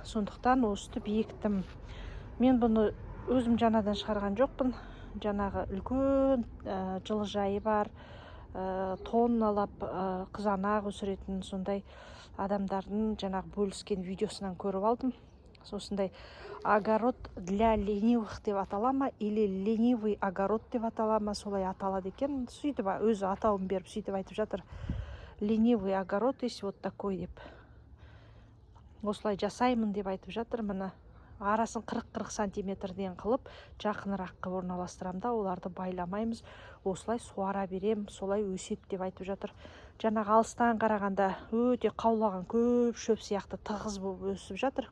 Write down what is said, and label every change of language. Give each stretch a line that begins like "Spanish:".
Kazakh: Сондықтан өстіп ектім. Мен бұны өзім жаңадан шығарған жоқпын. Жаңағы үлкен жылыжайы бар, тонналап қызанақ өсіретін сондай адамдардың жаңағы бөліскен видеосынан көріп алдым. Осындай
Russian: огород для ленивых
Kazakh: деп аталама,
Russian: или ленивый огород
Kazakh: деп аталама, солай аталады екен. Сөйтіп өзі атауын беріп сөйтіп айтып жатыр.
Russian: Ленивый огород есть вот такой
Kazakh: деп. Осылай жасаймын деп айтып жатыр. Міне арасын 40-40 сантиметрден қылып, жақынырақ қылып орналастырамын да, оларды байламаймыз. Осылай суара берем, солай өсет деп айтып жатыр. Жаңағы алыстан қарағанда өте қаулаған көп шөп сияқты тығыз болып өсіп жатыр.